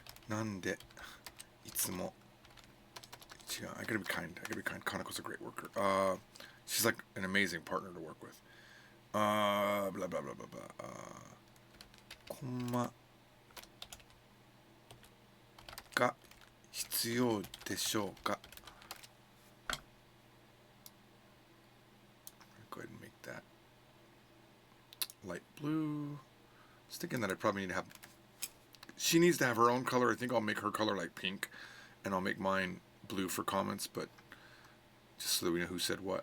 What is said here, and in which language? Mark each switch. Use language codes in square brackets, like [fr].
[ja] Nande, itsumo. [en] I gotta be kind. Kanako's a great worker. She's like an amazing partner to work with. Blah blah blah blah blah. [ja] Kommaが必要でしょうか? [en] Go ahead and make that light blue. I was thinking that I probably need to have. She needs to have her own color. I think I'll make her color like pink, and I'll make mine blue for comments, but just so that we know who said what.